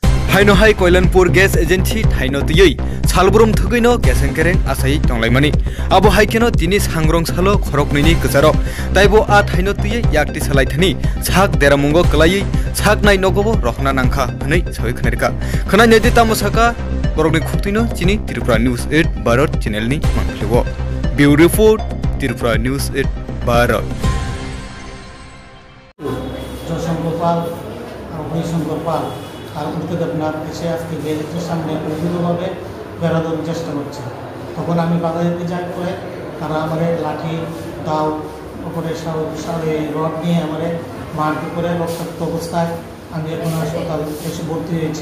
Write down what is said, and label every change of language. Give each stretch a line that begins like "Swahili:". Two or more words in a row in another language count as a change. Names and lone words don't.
Kok Borok: Haino hai Koilanpur Gas Agency Thaino Tiyei Salbrum Thugino Gas Kereng Asai Tonglaimani Abo Haikeno Tini Sangrong Salo Khorok Nini Kezaro Taibo A Thaino Tiyei Yakti Salaithani Sak Deramungo Kelai Sak Nai Nogobo Rohna Nangkha Hanai Soi Khanerika Khana Nyedita Musaka Borogni Khutino Chini Tripura News 8 Bharat Channel ni Manglewo Beautiful Tripura News 8 Bharat
Bangla: আর উল্টোতে আপনার এসে আজকে গেটের সামনে বিভিন্নভাবে বেড়া দেওয়ার চেষ্টা করছে। তখন আমি বাধা দিতে যাই করে তারা আমার লাঠি দাও ওপরে রড নিয়ে আমার মারপিট করে রক্তাক্ত অবস্থায় আমি এখন হাসপাতাল এসে ভর্তি হয়েছি।